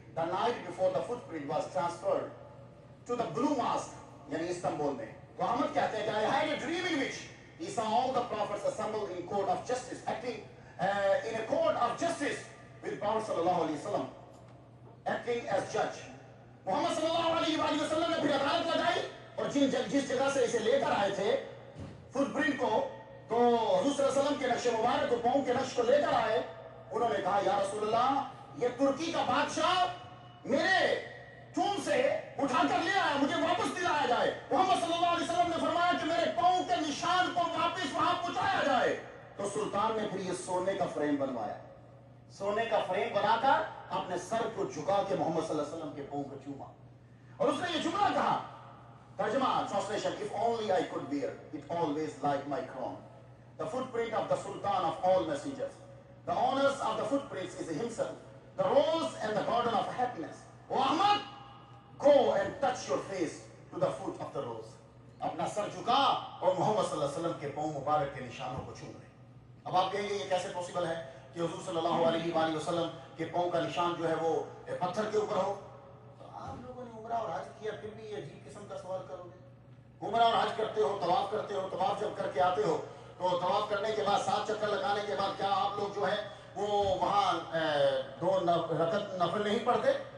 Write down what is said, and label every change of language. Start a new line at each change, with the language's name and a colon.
English: The night before the footprint was transferred to the Blue Mosque,
Urdu: یعنی Istanbul میں. تو احمد کہتے ہیں کہ
English: I had a dream in which he saw all the prophets assembled in court of justice, acting in a court of justice with Prophet sallallahu alaihi wasallam acting as judge.
Urdu: محمد صلی اللہ علیہ وآلہ وسلم نے پھر عدالت لگائی اور جس جگہ سے اسے لے کر آئے تھے فٹ پرنٹ کو، تو حضور صلی اللہ علیہ وسلم کے نقش مبارک کو، پاؤں کے نقش کو لے کر آئے. انہوں نے کہا یا رسول اللہ، یہ ترکی کا بادشاہ میرے چون سے اٹھا کر لے آیا، مجھے واپس دلایا جائے. محمد صلی اللہ علیہ وسلم نے فرمایا کہ میرے پاؤں کے نشان کو واپس وہاں پہنچایا جائے. تو سلطان نے پھر یہ سونے کا فریم بنوایا. سونے کا فریم بنا کر اپنے سر کو جھکا کے محمد صلی اللہ علیہ وسلم کے پاؤں کو چوما اور اس نے یہ جملہ کہا.
English: ترجمہ translation: If only I could wear it always like my crown, the footprint of the Sultan of all messengers. The honors of the footprints is himself, the rose and the garden of happiness. O Ahmad, go and touch your face to the foot of the rose.
Urdu: اپنا سر جھکا اور محمد صلی اللہ علیہ وسلم کے پاؤں مبارک کے نشانوں کو چھو رہے. اب آپ کہیں گے یہ کیسے پاسبل ہے کہ حضور صلی اللہ علیہ وآلہ وسلم کے پاؤں کا نشان جو ہے وہ پتھر کے اوپر ہو؟ تو آپ لوگوں نے عمرہ اور حج کیا، پھر بھی یہ عجیب قسم کا سوال کرو گے؟ عمرہ اور حج کرتے ہو، طواف کرتے ہو، طواف جب کر کے آتے ہو تو طواف کرنے کے بعد 7 چکر لگانے کے بعد کیا آپ لوگ جو ہے وہ وہاں 2 رکعت نفل نہیں پڑھتے؟